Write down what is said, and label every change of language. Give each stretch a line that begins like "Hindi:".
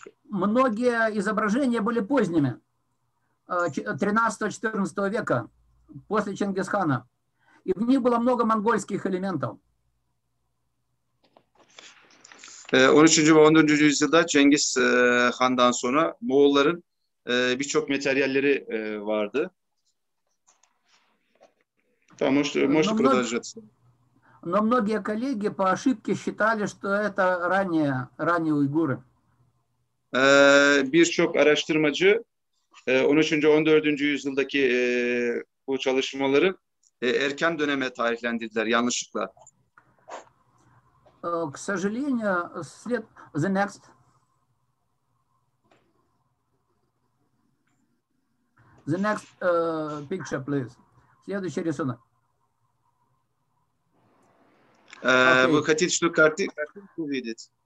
Russian: Многие изображения были поздними, 13-14 века, после Чингисхана, и в них было много монгольских элементов.
Turkish: 13. ve 14. yüzyılda Cengiz Han'dan sonra Moğolların birçok materyalleri vardı. Tamam,
Russian: можете продолжать. Но многие коллеги по ошибке считали, что это ранние уйгуры.
Turkish: Birçok araştırmacı 13. 14. yüzyıldaki bu çalışmaları erken döneme tarihlendirdiler yanlışlıkla.
Russian: К сожалению,
English: the next. The next picture, please.
Russian: Следующий рисунок. Вы хотите, что картинку увидеть?